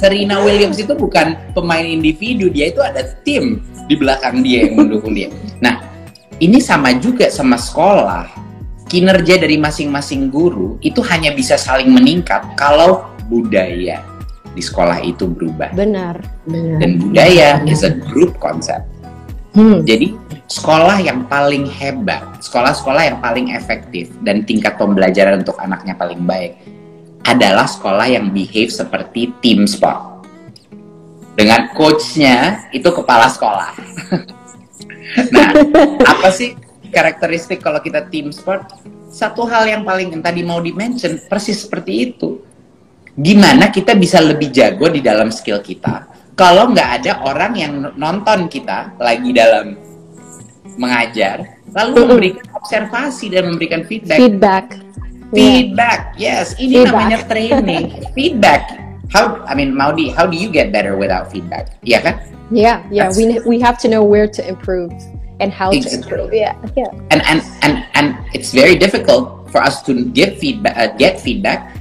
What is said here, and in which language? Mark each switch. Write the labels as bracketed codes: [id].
[id] Serena Williams itu bukan pemain individu, dia itu ada tim di belakang dia yang mendukung dia. Nah, ini sama juga sama sekolah. Kinerja dari masing-masing guru itu hanya bisa saling meningkat kalau budaya di sekolah itu berubah. Benar. Dan budaya [en] is a group concept. [id] Jadi sekolah yang paling hebat, sekolah-sekolah yang paling efektif dan tingkat pembelajaran untuk anaknya paling baik adalah sekolah yang behave seperti team sport. Dengan coachnya itu kepala sekolah. Nah, apa sih karakteristik kalau kita team sport? Satu hal yang paling tadi mau di-mention persis seperti itu. Gimana kita bisa lebih jago di dalam skill kita kalau nggak ada orang yang nonton kita lagi dalam mengajar lalu memberikan observasi dan memberikan feedback. Yes, ini namanya training. Feedback. [en] Maudi, how do you get better without feedback? [id] Iya kan? [en] Yeah. We have to know where to improve and how to improve. Yeah. And it's very difficult for us to get feedback